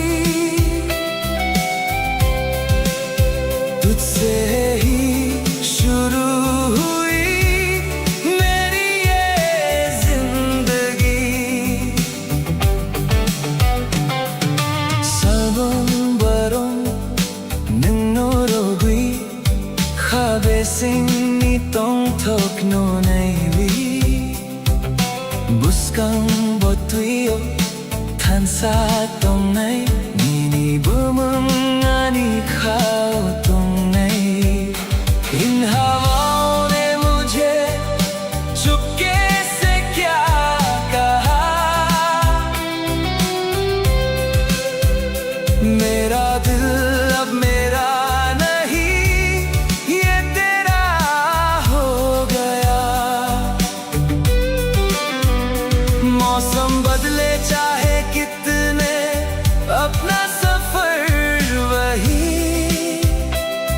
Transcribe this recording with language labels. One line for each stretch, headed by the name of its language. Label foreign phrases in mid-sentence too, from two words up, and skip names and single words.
Hindi: तुझसे ही शुरू हुई मेरी ये जिंदगी
Kok Borok: Salbong barong nangnorogui Khabesing nitong tokno naiwi Buskang botuyo tansa tong nai Nini bumung ani khao tong nai
Hindi: इन हवाओं ने मुझे चुपके से क्या कहा मेरा दिल अब मेरा नहीं ये तेरा हो गया मौसम बदले चाहे कितने अपना सफर वही